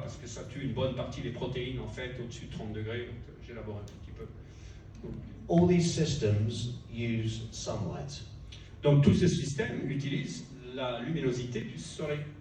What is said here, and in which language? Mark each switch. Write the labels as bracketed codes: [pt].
[fr] Parce que ça tue une bonne partie des protéines, en fait, au-dessus de 30 degrés. J'élabore un tout petit peu. [en] All these systems use sunlight. [fr] Donc tous ces systèmes utilisent la luminosité du soleil.